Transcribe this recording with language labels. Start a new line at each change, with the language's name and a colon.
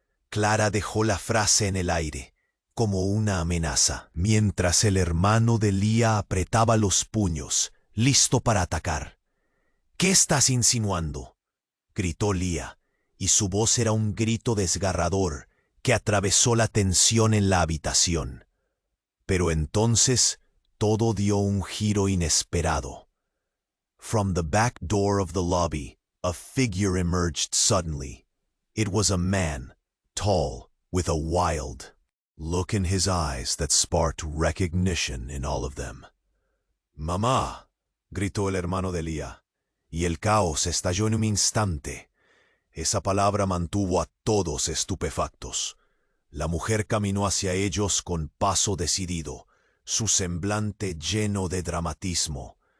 Spanish: Clara dejó la frase en el aire, como una amenaza, mientras el hermano de Lía apretaba los puños, listo para atacar. ¿Qué estás insinuando?, gritó Lía, y su voz era un grito desgarrador que atravesó la tensión en la habitación. Pero entonces todo dio un giro inesperado.
English: From the back door of the lobby, a figure emerged suddenly. It was a man, tall, with a wild look in his eyes that sparked recognition in all of them.
Spanish: «Mamá», gritó el hermano de Lía, y el caos estalló en un instante. Esa palabra mantuvo a todos estupefactos. La mujer caminó hacia ellos con paso decidido, su semblante lleno de dramatismo.